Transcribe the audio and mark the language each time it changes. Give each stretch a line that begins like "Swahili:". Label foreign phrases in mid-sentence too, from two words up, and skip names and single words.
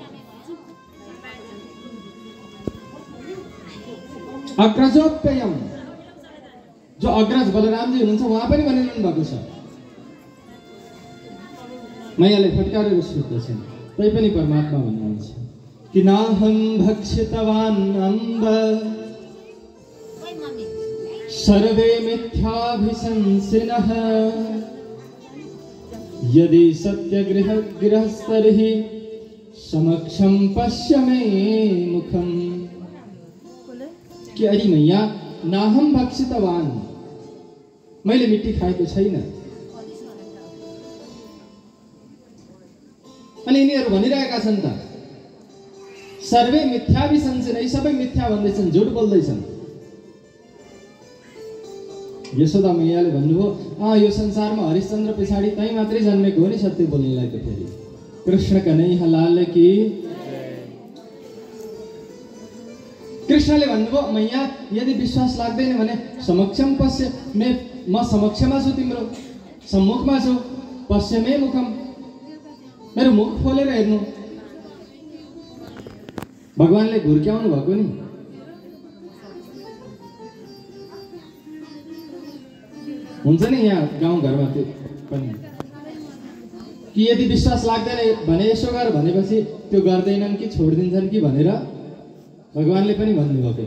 Nepali: अग्रजोप्ययम, जो अग्रज बलरामजी हुनुहुन्छ उहाँ पनि भनिरहनु भएको छ। मैयाले फटकारेर सोध्दछन्, तैपनि परमात्मा भन्नुहुन्छ कि
Sanskrit: नाहं भक्षितवान् अम्ब सर्वे मिथ्याभिशंसिनः यदि सत्यगृहस्तर्हि समक्षं पश्य मे मुखम्।
Nepali: कि अरे मैया
Sanskrit: नाहं भक्षितवान्,
Nepali: मैले मिट्टी खाएको छैन। अनि यिनीहरू भनिरहेका छन् त
Sanskrit: सर्वे मिथ्याभिशंसिन,
Nepali: यी सबै मिथ्या भन्दैछन्, झुट बोल्दैछन्। यशोदा मैयाले भन्नुभयो, यो संसारमा हरिश्चन्द्र पछाडि तै मात्रै जन्मेको हो नि सत्य बोल्नेलाई त।
Hindi: फेरि कृष्ण कन्हैया लाल की।
Nepali: कृष्णले भन्नुभयो, मैया यदि विश्वास लाग्दैन भने
Sanskrit: समक्षम पश्य,
Nepali: म समक्षमा छु, तिम्रो सम्मुखमा छु।
Sanskrit: पश्य मे मुखम,
Nepali: मेरो मुख खोलेर हेर्नु। भगवानले घुर्क्याउनु भएको नि। हुन्छ नि यहाँ गाउँघरमा त्यो पनि कि यदि विश्वास लाग्दैन भने यसो गर भनेपछि त्यो गर्दैनन् कि छोडिदिन्छन् कि भनेर भगवानले पनि भन्नुभएको।